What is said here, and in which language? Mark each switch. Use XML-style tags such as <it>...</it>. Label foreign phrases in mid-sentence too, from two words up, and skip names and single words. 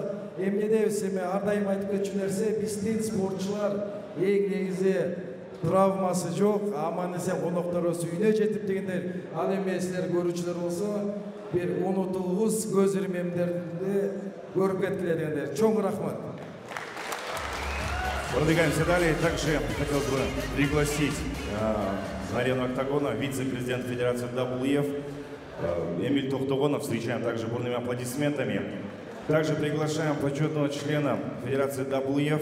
<ky>Эмнедебиз, эми ар дайым айтып кетчү нерсе, биздин спортчулар эң негизи травмасы жок, аман эсен конокторубуз үйүнө жетип дегендей. Ал эми силер көрүүчүлөр болсо, бир унутулгус көз ирмемдерди көрүп кеткиле дегендей. Чоң рахмат.</ky> <ru>Продвигаемся далее. Также хотел бы пригласить на арену октагона вице-президент Федерации WF Эмиль Токтогонов. Встречаем также бурными аплодисментами. Также приглашаем почетного члена Федерации WF.</ru>